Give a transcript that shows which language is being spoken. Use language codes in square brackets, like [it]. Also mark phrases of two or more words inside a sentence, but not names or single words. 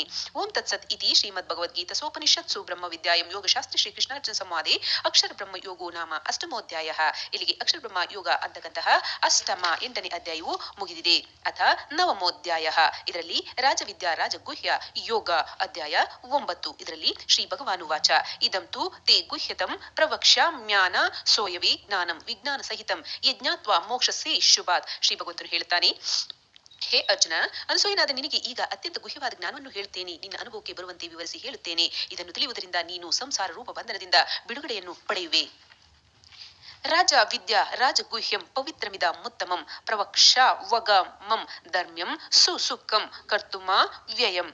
[sa] ಓಂ ತತ್ಸತ್ ಇತಿ ಶ್ರೀಮದ್ ಭಗವದ್ಗೀತಾ ಸೋಪನಿಷತ್ಸು ಬ್ರಹ್ಮ ವಿದ್ಯಾಯಂ ಯೋಗಶಾಸ್ತ್ರಿ ಶ್ರೀಕೃಷ್ಣಾರ್ಜುನ ಸಂವಾದೆ ಅಕ್ಷರ ಬ್ರಹ್ಮ ಯೋಗೋ ನಾಮ ಅಷ್ಟಮೋಧ್ಯಾಯ. [kn] ಇಲ್ಲಿಗೆ ಅಕ್ಷರ ಬ್ರಹ್ಮ ಯೋಗ ಅಂತಕ್ಕಂತಹ 8ನೇ ಅಧ್ಯಾಯವು ಮುಗಿದಿದೆ. [sa] ಅಥ ನವಮೋಧ್ಯಾಯ. [kn] ಇದರಲ್ಲಿ ರಾಜವಿದ್ಯಾ ರಾಜಗುಹ್ಯ ಯೋಗ ಅಧ್ಯಾಯ 9. ಇದರಲ್ಲಿ ಶ್ರೀ [sa] ಭಗವಾನು ವಾಚ ಇದಂ ತು ತೇ ಗುಹ್ಯತಂ ಪ್ರವಕ್ಷ್ಯಾಮ್ಯಾನ ಸೋಯವೇ ಜ್ಞಾನಂ ವಿಜ್ಞಾನ ಸಹಿತಂ ಯಜ್ಞಾತ್ವ ಮೋಕ್ಷಸೇ ಶುಭಾತ್. [kn] ಶ್ರೀ ಭಗವಂತನು ಹೇಳುತ್ತಾನೆ, ಹೇ ಅರ್ಜುನ, ಅನಸೂಯನಾದ ನಿನಗೆ ಈಗ ಅತ್ಯಂತ ಗುಹ್ಯವಾದ ಜ್ಞಾನವನ್ನು ಹೇಳುತ್ತೇನೆ. ನಿನ್ನ ಅನುಭವಕ್ಕೆ ಬರುವಂತೆ ವಿವರಿಸಿ ಹೇಳುತ್ತೇನೆ. ಇದನ್ನು ತಿಳಿಯುವುದರಿಂದ ನೀನು ಸಂಸಾರ ರೂಪ ಬಂಧನದಿಂದ ಬಿಡುಗಡೆಯನ್ನು ಪಡೆಯುವೆ. [sa] ರಾಜ ವಿದ್ಯಾ ರಾಜಗುಹ್ಯಂ ಪವಿತ್ರಮಿದ ಮುತ್ತಮಂ ಪ್ರವಕ್ಷಾವಗಮಂ ಧರ್ಮ್ಯಂ ಸುಸುಖಂ ಕರ್ತುಮ ವ್ಯಯಂ.